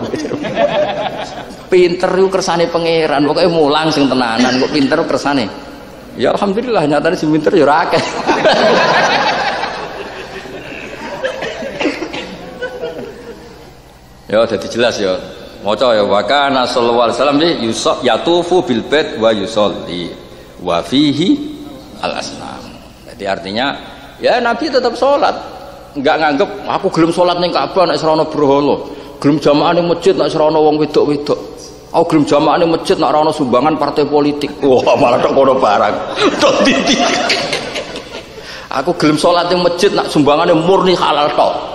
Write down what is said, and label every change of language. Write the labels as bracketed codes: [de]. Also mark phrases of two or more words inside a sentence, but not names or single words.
[jv] Pinter iku kersane pangeran, pokoke mulang sing tenanan kok pinter kersane. Ya alhamdulillah nyatane sing pinter ya ora akeh. Ya dadi jelas ya. [ar] Maca يا و كان صلى الله عليه وسلم يطوف بالبيت ويصلي وفيه الأصنام. [id] Jadi artinya [jv] ya Nabi tetap sholat, enggak nganggep aku gelem sholat ning Ka'bah nek serono berhala, gelem jamaah ning masjid nek serono wong wedok-wedok, aku gelem jamaah ning masjid nek ora ono sumbangan partai politik. Wah malah tok kono barang. Tok titik. Aku gelem sholat ning masjid nek sumbangane murni halal tok.